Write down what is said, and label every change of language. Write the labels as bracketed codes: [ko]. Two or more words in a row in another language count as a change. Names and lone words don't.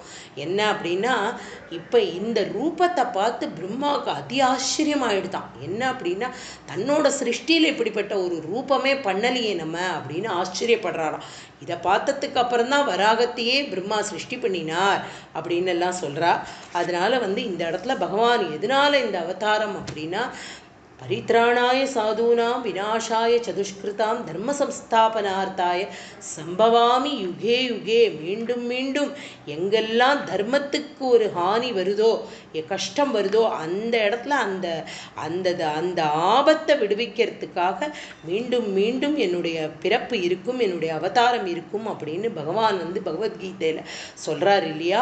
[ta] என்ன அப்படின்னா இப்போ இந்த ரூபத்தை பார்த்து பிரம்மாவுக்கு அதி ஆச்சரியமாயிடுதான். என்ன அப்படின்னா தன்னோட சிருஷ்டியில் இப்படிப்பட்ட ஒரு ரூபமே பண்ணலையே நம்ம அப்படின்னு ஆச்சரியப்படுறாராம். இதை பார்த்ததுக்கு அப்புறம் தான் வராகத்தையே பிரம்மா சிருஷ்டி பண்ணினார் அப்படின்னு எல்லாம் சொல்கிறா. அதனால வந்து இந்த இடத்துல பகவான் எதனால இந்த அவதாரம் அப்படின்னா [sa] परित्राणाय साधूनाम् विनाशाय चदुष्कृताम् धर्म संस्थापनार्थाय सम्भवामि युगे युगे. [ta] மீண்டும் மீண்டும் எங்கெல்லாம் தர்மத்துக்கு ஒரு ஹானி வருதோ கஷ்டம் வருதோ அந்த இடத்துல அந்த அந்த அந்த ஆபத்தை விடுவிக்கிறதுக்காக மீண்டும் மீண்டும் என்னுடைய பிறப்பு இருக்கும், என்னுடைய அவதாரம் இருக்கும் அப்படின்னு பகவான் வந்து பகவத்கீதையில் சொல்கிறார் இல்லையா?